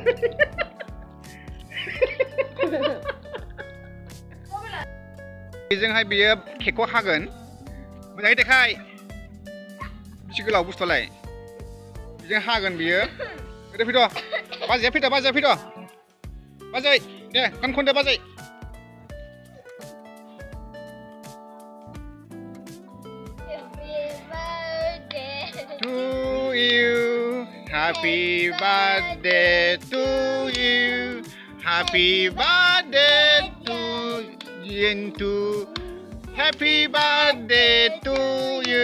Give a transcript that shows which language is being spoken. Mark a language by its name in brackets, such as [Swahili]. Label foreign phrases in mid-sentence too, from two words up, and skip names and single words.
[Bodo] बेजोंहाय बियो केकखौ हागोन मोजाङै देखाय बेसे गोलाव बुस्थुआलाय बेजों हागोन बियो ओरै फैद' बाजैया फैद' बाजै दे गान खनदो बाजै [English] Happy birthday to you. Happy birthday to Yentu. Happy birthday to you.